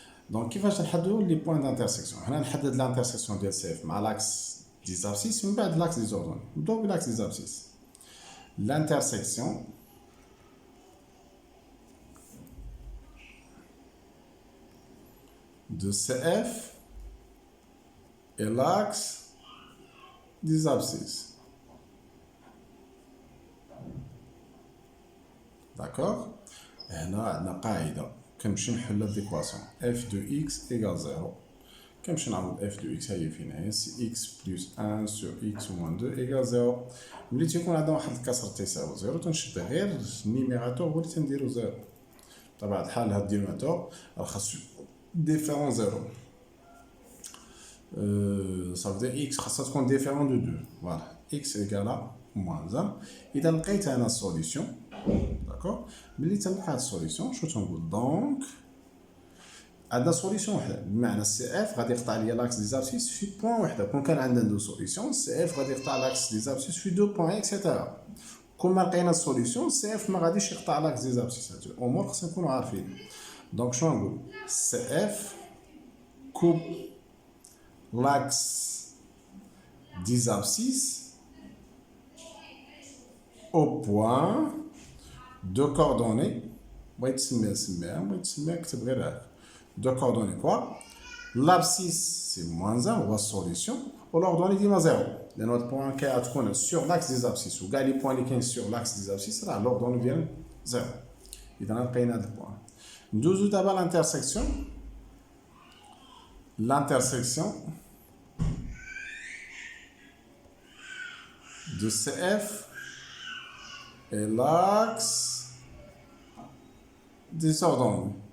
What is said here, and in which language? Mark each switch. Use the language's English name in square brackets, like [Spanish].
[Arabic] دونك كيفاش نحددوا لي بوين دانترسيكسيون؟ هنا نحدد لانترسيكسيون ديال سي اف مع لاكس دي زابسيس من بعد لاكس دي زوردوني. نبداو بلاكس دي زابسيس. [French] لانترسيكسيون de CF et l'axe des abscisses. D'accord? [Arabic] هنا عندنا قاعدة كنمشي نحل هاد ليكواسيون [French] f de x égale 0. [Arabic] كنمشي نعوض f de x هي فين هي سي [French] x plus 1 sur x moins 2 égale 0. [Arabic] ملي تيكون عندنا واحد الكسر تيساوي 0 تنشد غير النيميراتور هو اللي تنديرو 0. بطبيعة الحال هاد الدينوميناتور راه خاصو différent 0. [French] Ça veut dire x [Arabic] خاصها تكون [French] différent de 2. Voilà. X égale à moins 1. [Arabic] إذا لقيت أنا السوليسيون. داكور. ملي تنلقى هاد السوليسيون شنو تنقول؟ دونك عندنا سوليسيون وحده بمعنى سي اف غادي يقطع ليا لاكس دي زابسيس في بوان وحده. كون كان عندنا دو سوليسيون سي اف غادي يقطع لاكس دي زابسيس في دو بوان اكسيتيرا. كون ما لقينا السوليسيون سي اف ما غاديش يقطع لاكس دي زابسيس. هاد الامور خصنا نكونوا عارفين. دونك شنو نقول؟ سي اف كوب لاكس دي [French] abscisses au point de coordonnées. [Arabic] بغيت تسميها بغيت تسميها كتب غير هكا. [French] De coordonnées quoi? L'abscisse c'est moins 1 [Arabic] هو السوليسيون والأوردوني ديما 0 لأن هاد البوان كتكون سور لاكس دي abscisses وكاع لي بوان اللي كاين سور لاكس دي abscisses راه الأوردوني ديالهم 0. إذا لقينا هاد البوان. ندوزو دابا لانترسيكسيون. [French] L'intersection de CF et l'axe des ordonnées.